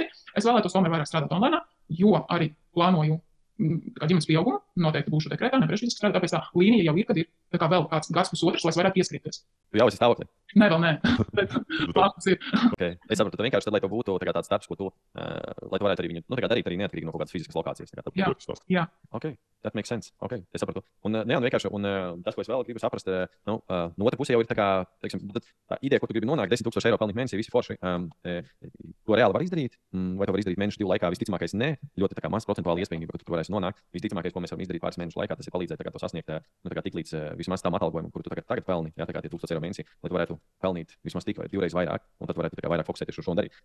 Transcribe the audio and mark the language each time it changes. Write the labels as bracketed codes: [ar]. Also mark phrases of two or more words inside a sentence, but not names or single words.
[lv] Es vēlētos tomēr vairāk strādāt online, jo arī plānoju ģimenes pieaugumu. Noteikti būšu dekrētā, nevarēšu fiziski strādāt, tāpēc tā līnija jau ir, kad ir vēl kāds gads pusotrs, lai es varētu pieskrieties. Tu jau esi stāvoklī? Nē, vēl nē. Plāns ir. Okay. Es saprotu, vienkārši tad, lai tev būtu tāds darbs, ko tu, lai tu varētu arī viņu darīt arī neatkarīgi no kaut kādas fiziskas lokācijas. Jā. [en] Okay. That makes sense. [lv] Okay. Es saprotu. Un vienkārši, tas, ko es vēl gribu saprast, no otras puses jau ir teiksim, tā ideja, ko tu gribi nonākt, 10,000 eiro pelnīt mēnesī, visi forši. To reāli var izdarīt? Vai to var izdarīt mēnešu 2 laikā? Visticamākais nē, ļoti maz procentuāli iespējamība, ka tu varēsi nonākt. Visticamākais, ko mēs varam izdarīt pāris mēnešu laikā, tas ir palīdzēt to sasniegt tik līdz vismaz tam atalgojumam, kuru tu tagad pelni, ja, tie 1000 eiro mēnesī, lai tu varētu pelnīt vismaz tik vai 2 reizes vairāk, un tad varētu vairāk fokusēties uz šo un darīt.